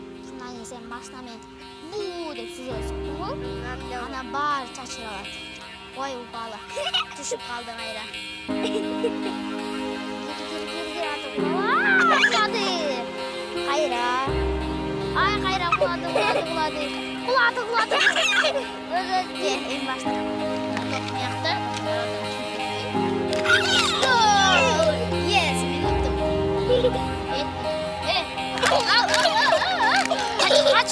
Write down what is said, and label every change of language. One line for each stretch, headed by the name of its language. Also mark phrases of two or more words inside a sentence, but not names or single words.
Kyrgyz: Андан кейін сен машинамен буу деп сүзөсүң. Анан баары чачылып алат. Ой, упалы. Түшүп калды кайра. Кайра. Ай, кайра кулады. Эң башта. Мыякта. Yes, мен уттум.
Turkish: Kaç.